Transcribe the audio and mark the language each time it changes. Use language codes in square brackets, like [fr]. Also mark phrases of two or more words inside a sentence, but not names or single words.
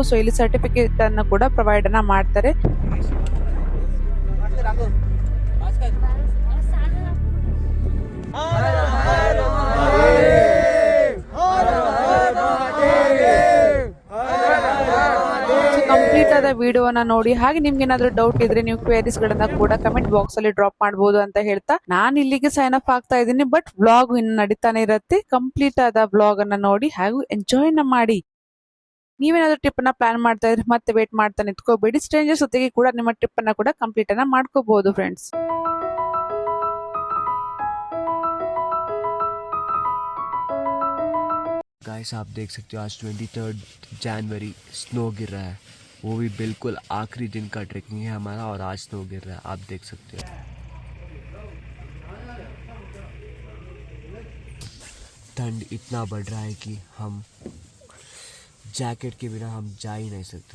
[kn] ಸೊ ಇಲ್ಲಿ ಸರ್ಟಿಫಿಕೇಟ್ ಅನ್ನು ಕೂಡ ಪ್ರೊವೈಡ್ ಅನ್ನ ಮಾಡ್ತಾರೆ. ಕಂಪ್ಲೀಟ್ ಆದ ವಿಡಿಯೋನ ನೋಡಿ ಹಾಗೆ ನಿಮ್ಗೆ ಏನಾದ್ರು ಡೌಟ್ ಇದ್ರೆ ನೀವು ಕ್ವೇರೀಸ್ ಗಳನ್ನ ಕೂಡ [en] comment box [kn] ಅಲ್ಲಿ ಡ್ರಾಪ್ ಮಾಡಬಹುದು ಅಂತ ಹೇಳ್ತಾ ನಾನು ಇಲ್ಲಿಗೆ [en] sign up [kn] ಆಗ್ತಾ ಇದ್ದೀನಿ. [en] but vlog [kn] ಇನ್ನು ನಡೀತಾನೆ ಇರುತ್ತೆ. ಕಂಪ್ಲೀಟ್ ಆದ ವ್ಲಾಗ್ ಅನ್ನ ನೋಡಿ ಹಾಗೂ ಎಂಜಾಯ್ ಮಾಡಿ. ನೀವೇನಾದ್ರೂ ಟ್ರಿಪ್ ಅನ್ನ ಪ್ಲಾನ್ ಮಾಡ್ತಾ ಇದ್ರೆ ಮತ್ತೆ ವೇಟ್ ಮಾಡ್ತಾ ನಿಂತ್ಕೋಬೇಡಿ. ಸ್ಟ್ರೇಂಜರ್ಸ್ ಜೊತೆಗೆ ಕೂಡ ನಿಮ್ಮ ಟ್ರಿಪ್ ಅನ್ನ ಕೂಡ ಕಂಪ್ಲೀಟ್ ಅನ್ನ ಮಾಡ್ಕೋಬಹುದು ಫ್ರೆಂಡ್ಸ್. [hi] गाइस आप देख सकते हो आज 23 जनवरी स्नो गिर रहा है. वो भी बिल्कुल आखिरी दिन का ट्रेकिंग है हमारा और आज स्नो गिर रहा है. आप देख सकते हो ठंड इतना बढ़ रहा है कि हम जैकेट के बिना हम जा ही नहीं सकते.